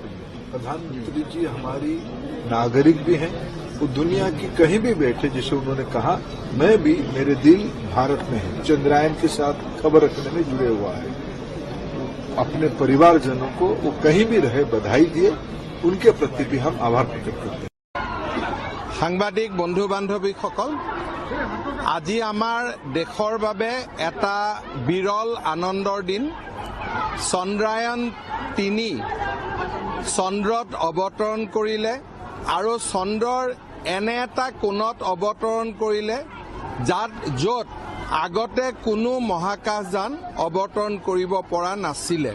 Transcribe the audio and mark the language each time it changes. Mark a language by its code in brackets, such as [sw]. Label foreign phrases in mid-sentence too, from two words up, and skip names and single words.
[hi] प्रधानमंत्री जी हमारी नागरिक भी हैं, वो दुनिया की कहीं भी बैठे, जैसे उन्होंने कहा, मैं भी, मेरे दिल भारत में है। चंद्रयान के साथ खबर रखने में जुड़े हुआ है। अपने परिवारजनों को वो कहीं भी रहे बधाई दिए, उनके प्रति भी हम आभार प्रकट करते हैं। [as] সাংবাদিক বন্ধু বান্ধৱীসকল, আজি আমাৰ দেশৰ বাবে এটা বিৰল আনন্দৰ দিন। চন্দ্ৰায়ন 3 চন্দ্ৰত অৱতৰণ কৰিলে আৰু চন্দ্ৰৰ এনে এটা কোণত অৱতৰণ কৰিলে য'ত আগতে কোনো মহাকাশযান অৱতৰণ কৰিব পৰা নাছিলে।